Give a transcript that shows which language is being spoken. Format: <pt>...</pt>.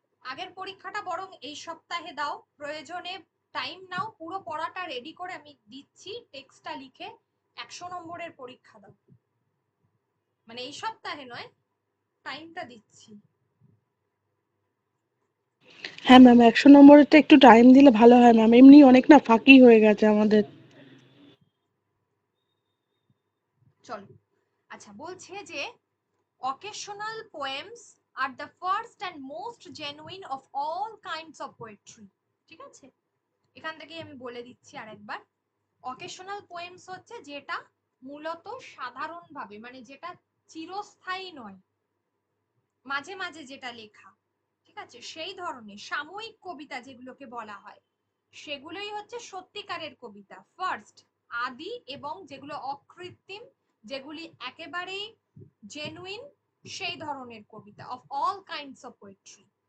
<bn>আগের পরীক্ষাটা বরং এই সপ্তাহে দাও, প্রয়োজনে টাইম নাও, পুরো পড়াটা রেডি করে আমি দিচ্ছি, টেক্সটটা লিখে 100 নম্বরের পরীক্ষা দাও। মানে এই সপ্তাহে নয়, টাইমটা দিচ্ছি। হ্যাঁ ম্যাম, 100 নম্বরেরটা একটু টাইম দিলে ভালো হয় ম্যাম, এমনি অনেক না ফাঁকি হয়ে গেছে আমাদের। চলো, আচ্ছা বলছে যে</bn> <en>occasional poems are the first and most genuine of all kinds of poetry।</en> <bn>ঠিক আছে, এখান থেকে আমি বলে দিচ্ছি আরেকবার। অকেশনাল পোয়েমস হচ্ছে যেটা মূলত সাধারণভাবে, মানে যেটা চিরস্থায়ী নয়, মাঝে মাঝে যেটা লেখা, ঠিক আছে, সেই ধরনের সাময়িক কবিতা যেগুলোকে বলা হয়, সেগুলোই হচ্ছে সত্যিকারের কবিতা, ফার্স্ট, আদি, এবং যেগুলো অকৃত্রিম, যেগুলি একেবারেই জেনুইন, সেই ধরনের কবিতা,</bn> <en>Of all kinds of poetry.</en>